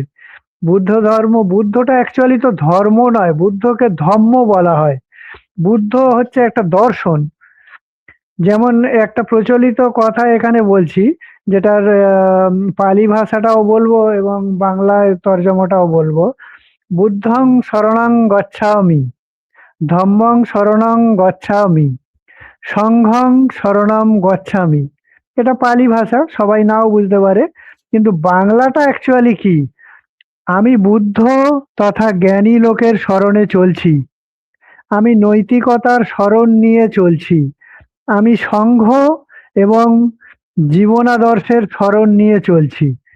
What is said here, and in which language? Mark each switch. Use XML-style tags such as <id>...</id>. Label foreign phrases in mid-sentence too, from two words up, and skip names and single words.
<bn>বুদ্ধ ধর্ম, বুদ্ধটা অ্যাকচুয়ালি তো ধর্ম নয়, বুদ্ধকে ধম্ম বলা হয়। বুদ্ধ হচ্ছে একটা দর্শন। যেমন একটা প্রচলিত কথা এখানে বলছি, যেটার পালি ভাষাটাও বলবো এবং বাংলায় তর্জমাটাও বলবো।</bn> <pi>বুদ্ধং শরণং গচ্ছামি, ধম্মং শরণং গচ্ছামি, সংঘং শরণম গচ্ছামি।</pi> <bn>এটা পালি ভাষা, সবাই নাও বুঝতে পারে। কিন্তু বাংলাটা অ্যাকচুয়ালি কি? আমি বুদ্ধ তথা জ্ঞানী লোকের শরণে চলছি, আমি নৈতিকতার শরণ নিয়ে চলছি, আমি সংঘ এবং জীবনাদর্শের শরণ নিয়ে চলছি।</bn>